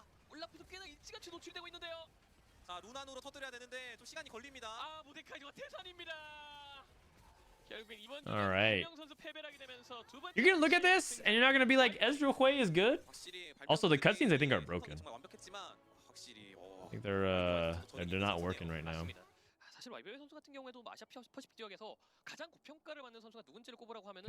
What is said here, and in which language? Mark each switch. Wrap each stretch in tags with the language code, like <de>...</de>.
<ko>올라프도 꽤나 일찌감치 노출되고 있는데요. 자, 루난으로 터뜨려야 되는데 좀 시간이 걸립니다. 아, 모데카이더가 태산입니다. 결국엔 이번</ko> <en>All right.</en> <ko>선수 패배를 하게 되면서 두 번째</ko> <en>You're gonna look at this and you're not gonna be like Ezreal Hui is good. Also, the cutscenes I think are broken.</en> <ko>정말 완벽했지만 확실히</ko> <en>I think they're not working right now.</en> <ko>사실 와이베이 선수 같은 경우에도 아시아 퍼시픽 지역에서 가장 고평가를 받는 선수가 누군지를 꼽으라고 하면은</ko>